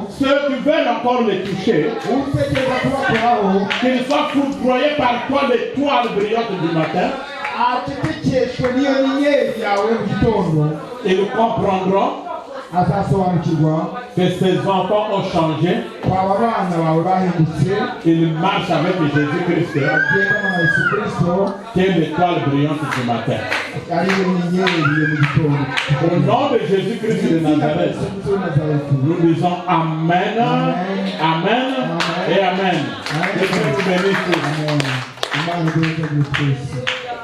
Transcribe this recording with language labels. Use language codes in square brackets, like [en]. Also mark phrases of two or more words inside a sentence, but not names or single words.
[fr] ceux qui veulent encore les toucher, [rw] utekereza kubakoraho [fr] qu'ils soient foudroyés par toi l'étoile brillante du matin, [rw] acecekeshwe n'iyo nyenyeri yawe mu gitondo [fr] ils comprendront [rw] azasobanukirwa [fr] que ces enfants ont changé, [rw] kwaba abana bawe bahindutse [fr] ils marchent avec Jésus-Christ, [rw] bagendana na yesu kirisito [fr] qui est l'étoile brillante du matin. [rw] ari yo nyenyeri yo mu gitondo [fr] Au nom de Jésus-Christ de Nazareth, nous disons Amen, Amen et Amen. Que Dieu nous bénisse tous. [rw] Amen. Imana iduhe twese